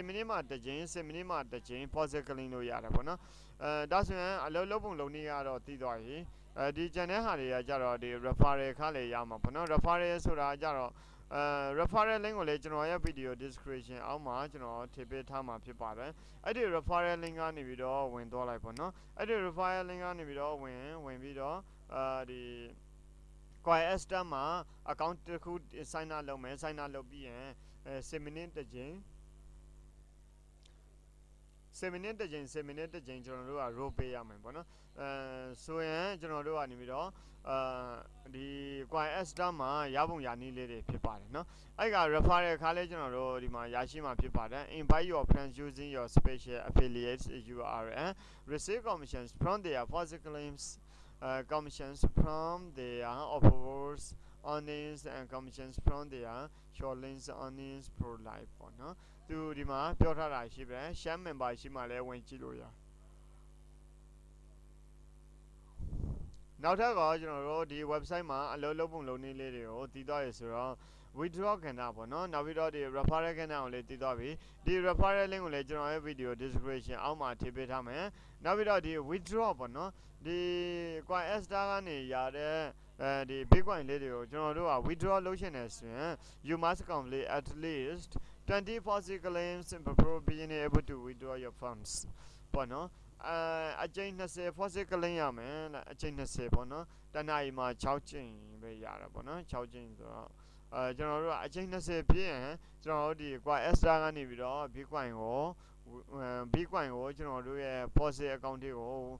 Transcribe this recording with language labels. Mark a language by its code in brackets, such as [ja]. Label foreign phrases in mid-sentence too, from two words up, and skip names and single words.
[my] မိနစ်မှတစ်ကြိမ်10မိနစ်မှတစ်ကြိမ် [en] pause clean [my] လို့ရတယ်ပေါ့နော်ဒါဆိုရင်အလုပ်လုပ်ပုံလုပ်နည်းကတော့တည်သွားပြီဒီ channel ဟာတွေကကြတော့ဒီ referral ခါလေရမှာပေါ့နော် referral ဆိုတာကြတော့ [en] referral link [my] ကိုလည်းကျွန်တော်ရဲ့ [en] video description [my] အောက်မှာကျွန်တော်ထည့်ပေးထားမှာဖြစ်ပါတယ်အဲ့ဒီ [en] referral link [my] ကနေပြီးတော့ဝင်သွားလိုက်ပေါ့နော်အဲ့ဒီ [en] referral link [my] ကနေပြီးတော့ဝင်ပြီးတော့ဒီ CoinAdster မှာ account တစ်ခု [en] sign up [my] လုပ်မယ် [en] sign up [my] လုပ်ပြီးရင်10 minute တစ်ကြိမ် 10 minute တစ်ကြိမ်10 minute တစ်ကြိမ်ကျွန်တော်တို့က roll ပေးရမယ်ပေါ့နော်ဆိုရင်ကျွန်တော်တို့ကနေပြီးတော့ဒီ CoinAdster မှာရပုံရနည်းလေးတွေဖြစ်ပါတယ်เนาะအဲ့က refer တဲ့အခါလဲကျွန်တော်တို့ဒီမှာရရှိမှာဖြစ်ပါတယ် [en] invite your friends using your special affiliates URL receive commissions from their positive claims commissions from their offers earnings and commissions from their short links earnings pro life [my] ပေါ့เนาะသူဒီမှာပြောထားတာရှိပဲ [en] share member [my] ရှိမှလဲဝင်ကြည့်လို့ရ နောက်ထပ်ကကျွန်တော်တို့ဒီ website မှာအလုပ်လုပ်ပုံလုပ်နည်းလေးတွေကိုတည်သွားရဆိုတော့ withdraw ကဏ္ဍပေါ့နော်နောက်ပြီးတော့ဒီ referral ကဏ္ဍကိုလည်းတည်သွားပြီဒီ referral link ကိုလည်းကျွန်တော်ရဲ့ [en] video description [my] အောက်မှာထည့်ပေးထားမယ်နောက်ပြီးတော့ဒီ withdraw ပေါ့နော်ဒီ CoinAdster ကနေရတဲ့ဒီ Bitcoin လေးတွေကိုကျွန်တော်တို့က withdraw လုပ်ရှင်နေဆိုရင် [en] you must complete at least 20 positive claims before being able to withdraw your funds [my] ပေါ့နော်အကျိန်20 [en] positive claim [my] ရမယ်အကျိန်20ပေါ့နော်တနအီမှာ6ကျိန်ပဲရတာပေါ့နော်6ကျိန်ဆိုတော့ကျွန်တော်တို့ကအကျိန်20ပြည့်ရင်ကျွန်တော်တို့ဒီ CoinAdster ကနေပြီးတော့ Bitcoin ကိုကျွန်တော်တို့ရဲ့ [en] positive account [my] တွေကို